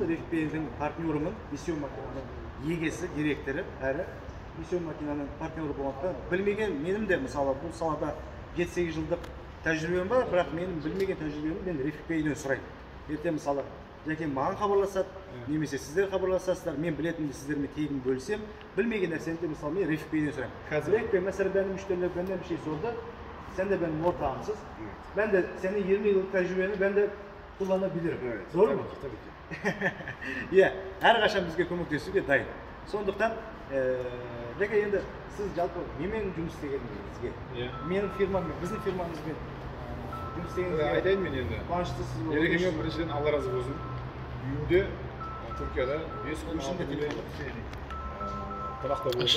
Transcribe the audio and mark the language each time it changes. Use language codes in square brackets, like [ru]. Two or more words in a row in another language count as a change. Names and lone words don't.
[kk] Рефик Бейдің партнерымын, миссион макинаның егесі, директоры, әрі миссион макинаның партнері болғандықтан білмеген, менің де мысалы бұл салада 7-8 жылдық тәжірибем бар, бірақ менің білмеген тәжірибемді мен Рефик Бейден сұраймын. Ертең мысалы Жәкең маған хабарласады, немесе сіздер хабарласасыздар, мен білетінімді сіздермен тегін бөлсем, білмеген нәрсені мысалы мен Рефик [tr] Bey'den sorayım. Refik Bey, mesela benim müşteriler benden bir şey sordu. Sen de benim ortağımsız. Ben de senin 20 yıllık tecrübeni ben de kullanabilirim. Evet, Doğru mu? Tabii ki. [kk] Я, әр қашан бізге көмектесуге дайын. Сондықтан, Жәке енді сіз жалпы немен жұмыс істегеніңізге, менің фирмаммен, біздің фирмамызбен Айтайын мен енді. Қуаныштысыз. Ерекеңе біріншіден Алла разы болсын. Үйінде Түркияда 5 күн ішінде қонақта болды.